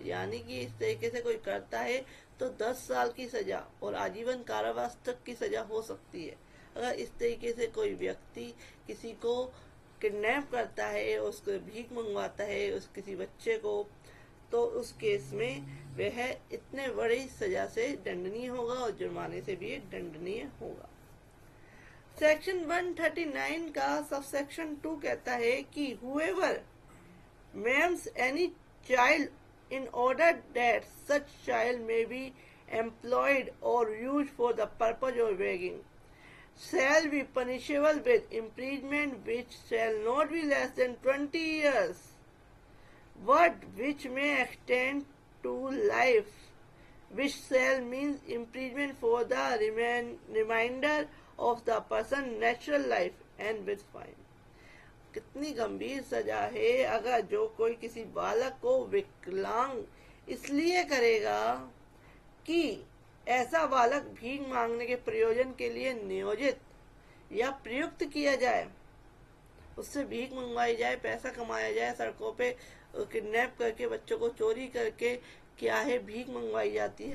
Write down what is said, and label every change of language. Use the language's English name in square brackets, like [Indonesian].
[Hindi] यानी कि इस तरीके से कोई करता है तो 10 साल की सजा और आजीवन कारावास तक की सजा हो सकती है। अगर इस तरीके से कोई व्यक्ति किसी को किडनैप करता है, उसको भीख मंगवाता है, उस किसी बच्चे को, तो उस केस में वह इतने बड़ी सजा से दंडनीय होगा और जुर्माने से भी दंडनीय होगा। सेक्शन 139 का सबसेक्शन 2 कहता है कि [English] whoever maims any child in order that such child may be employed or used for the purpose of begging shall be punishable with imprisonment which shall not be less than 20 years, but which may extend to life, which shall mean imprisonment for the remainder of the person's natural life and with fine। [Hindi] कितनी गंभीर सजा है अगर जो कोई किसी बालक को विकलांग इसलिए करेगा कि ऐसा बालक भीख मांगने के प्रयोजन के लिए नियोजित या प्रयुक्त किया जाए, उससे भीख मंगवाई जाए, पैसा कमाया जाए, सड़कों पे किडनैप करके बच्चों को चोरी करके क्या है भीख मंगवाई जाती है।